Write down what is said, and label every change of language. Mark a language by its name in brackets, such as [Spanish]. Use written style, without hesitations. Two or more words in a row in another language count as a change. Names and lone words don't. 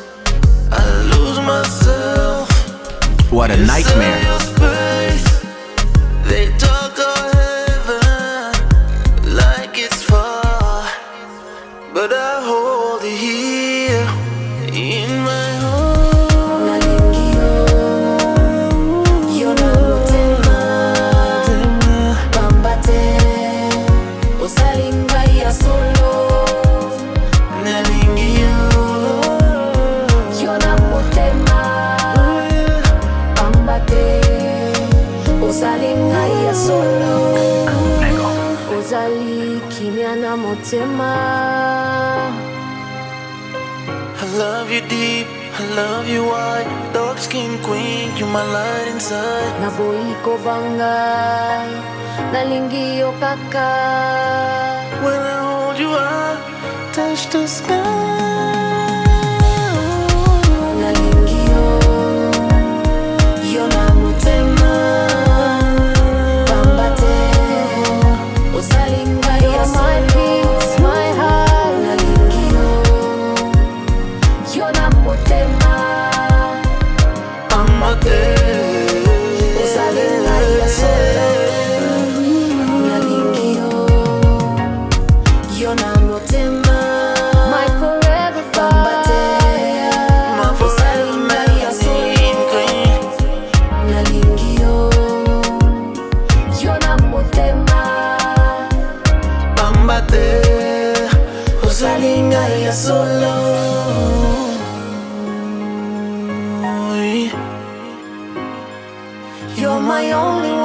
[English] I lose myself. What a nightmare. Your space. They talk of heaven like it's far, but I hold it here in my heart. [Lingala] Nalingio, yona motema, bambate, usalinga ya solo. Nalingio, Yona motema, bambate, usalinga ya solo. Uzali kimya na motema. [English] I love you deep, I love you wide. Dark skin queen, you my light inside. [Lingala] Nabuiko banga, nalingio kaka. [English] When I hold you, I touch the sky. [Lingala] Nalingio, yona motema, bambate, usalinga ya [English] my peace, my heart. [Lingala] Nalingio, yona motema, [English] I'm out there. [Lingala] usalinga ya solo. Nalingio, yona motema, [English] my forever fire. My forever melanin queen. [Lingala] Nalingio, yona motema, Bambate, usalinga ya solo. [English] you're my only